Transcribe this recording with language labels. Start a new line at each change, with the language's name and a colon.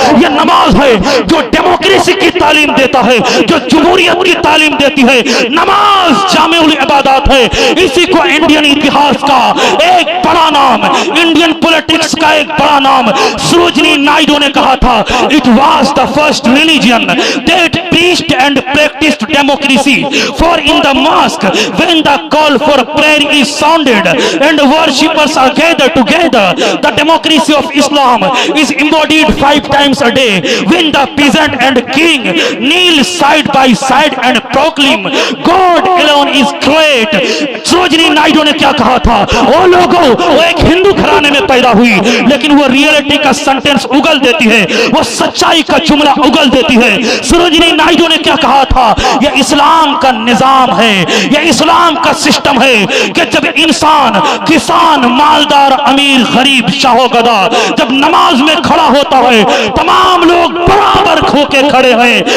Hindi: यह नमाज है जो डेमोक्रेसी की तालीम देता है, जो जमहूरियत की तालीम देती है। नमाज जामिउल इबादत है। इसी को इंडियन इतिहास का एक बड़ा नाम, इंडियन पॉलिटिक्स का एक बड़ा नाम सरोजिनी नायडू ने कहा था,
English: It was the first religion that preached and practiced democracy. For in the mosque, when the call for prayer is sounded and worshippers are gathered together, the democracy of Islam is embodied 5 times a day. When the peasant and king kneel side by side and proclaim God alone is great.
Hindi: Sarojini Naidu ने क्या कहा था? वो लोगों, वो एक हिंदू घराने में पैदा हुई, लेकिन वो रियलिटी का सेंटेंस उगल देती है, वो सच्चाई का जुमला उगल देती है। सरोजिनी नायडू ने क्या कहा था? ये इस्लाम का निजाम है, ये इस्लाम का सिस्टम है कि जब इंसान, किसान, मालदार, अमीर, गरीब, शाहो गदा जब नमाज में खड़ा होता है, तमाम लोग बराबर होके खड़े हैं।